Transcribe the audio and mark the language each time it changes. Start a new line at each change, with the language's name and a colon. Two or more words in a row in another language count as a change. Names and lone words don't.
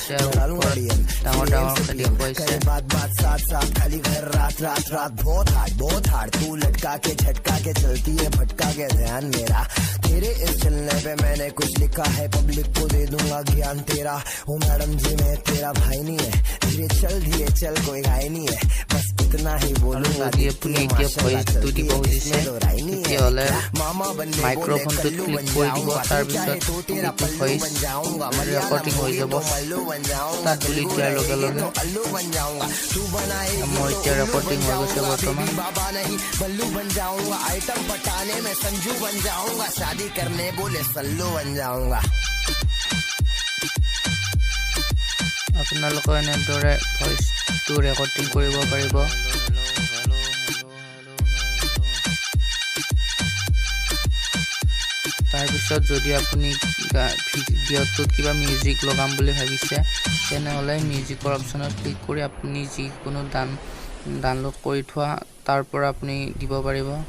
Hindi: बात बात साथ साथ खाली घर रात रात रात, बहुत हार्ड तू लटका के झटका के चलती है भटका के ध्यान मेरा, तेरे इस चलने पे मैंने कुछ लिखा है, पब्लिक को दे दूंगा ज्ञान तेरा। ओ मैडम जी मैं तेरा भाई नहीं है, धीरे चल कोई गाय नहीं है, बस इतना ही बोलूंगा। मामा बनने
Assamese: মাইক্ৰফোনটো ক্লিক কৰি দিব। তাৰপিছত
English: voice recording
Assamese: হৈ যাব। তাত তুলি দিয়াৰ লগে লগে মই এতিয়া ৰেকৰ্ডিং হৈ গৈছে বৰ্তমান।
Hindi: बाबा नहीं बल्लू बन जाऊंगा, आइटम पटाने में संजू बन जाऊंगा, शादी करने बोले सल्लू बन जाऊंगा।
Assamese: আপোনালোকে এনেদৰে ভইচটো ৰেকৰ্ডিং কৰিব পাৰিব। তাৰপিছত যদি আপুনি ভিডিঅ'টোত কিবা মিউজিক লগাম বুলি ভাবিছে তেনেহ'লে মিউজিকৰ অপশ্যনত ক্লিক কৰি আপুনি যিকোনো ডাউনলোড কৰি থোৱা তাৰ পৰা আপুনি দিব পাৰিব।